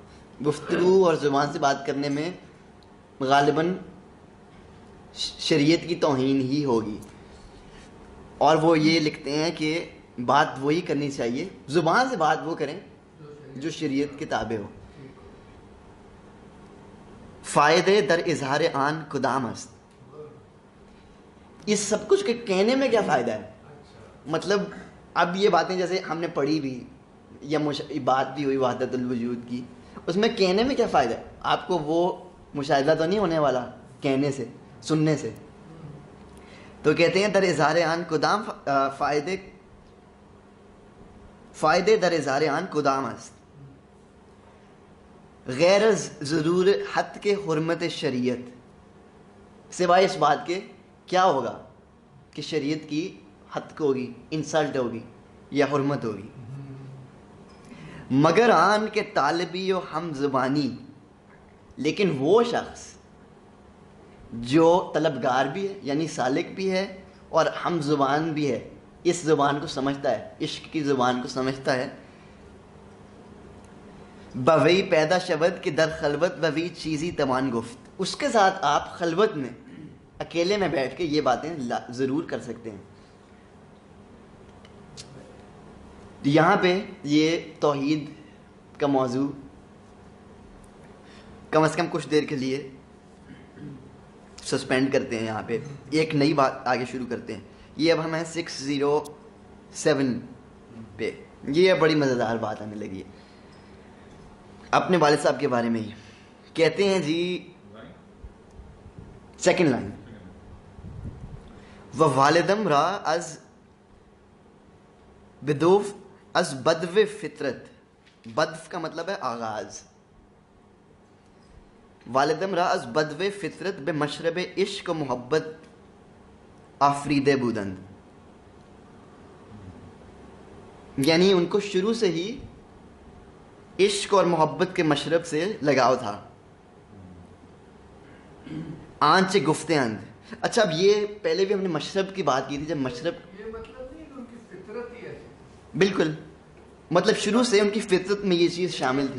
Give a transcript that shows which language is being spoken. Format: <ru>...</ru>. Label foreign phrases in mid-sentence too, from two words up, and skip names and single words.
<ur>گفتگو اور زبان سے بات کرنے میں غالباً شریعت کی توہین ہی ہوگی. اور وہ یہ لکھتے ہیں کہ بات وہی کرنی چاہیے، زبان سے بات وہ کریں جو شریعت کے تابع ہو.</ur> <fa>فائدے در اظہار آن کدام است.</fa> <ur>اس سب کچھ کے کہنے میں کیا فائدہ ہے؟ مطلب اب یہ باتیں جیسے ہم نے پڑھی بھی یا بات بھی ہوئی وحدت الوجود کی، اس میں کہنے میں کیا فائدہ ہے؟ آپ کو وہ مشاہدہ تو نہیں ہونے والا کہنے سے، سننے سے. تو کہتے ہیں</ur> <fa>در اظہار آن کدام فائدے در اظہار آن کدام است، غیر ضرور حد کے حرمت شریعت،</fa> <ur>سوائے اس بات کے کیا ہوگا کہ شریعت کی حد ہوگی، انسلٹ ہوگی یا حرمت ہوگی.</ur> <fa>مگر آن کے طالبی و ہم زبانی،</fa> <ur>لیکن وہ شخص جو طلبگار بھی ہے یعنی سالک بھی ہے اور ہم زبان بھی ہے، اس زبان کو سمجھتا ہے، عشق کی زبان کو سمجھتا ہے،</ur> <fa>بوئی پیدا شود کہ در خلوت بوئی چیزی توان گفت،</fa> <ur>اس کے ساتھ آپ خلوت میں اکیلے میں بیٹھ کے یہ باتیں ضرور کر سکتے ہیں. یہاں پہ یہ توحید کا موضوع کم از کم کچھ دیر کے لیے سسپینڈ کرتے ہیں. یہاں پہ ایک نئی بات آگے شروع کرتے ہیں. یہ اب ہمیں 607 پہ یہ بڑی مزیدار بات آنے لگی ہے. اپنے والد صاحب کے بارے میں ہی کہتے ہیں جی، سیکنڈ لائن،</ur> <fa>و والدم را از بدوف از بدو فطرت،</fa> <ur>بدو کا مطلب ہے آغاز،</ur> <fa>والدم را از بدو فطرت بے مشرب عشق و محبت آفریدے بودند،</fa> <ur>یعنی ان کو شروع سے ہی عشق اور محبت کے مشرب سے لگاؤ تھا.</ur> <fa>آنچ گفتے اند.</fa> <ur>اچھا اب یہ پہلے بھی ہم نے مشرب کی بات کی تھی، جب مشرب یہ مطلب نہیں کہ ان کی فطرت ہی ایسی، بالکل مطلب شروع سے ان کی فطرت میں یہ چیز شامل تھی،</ur>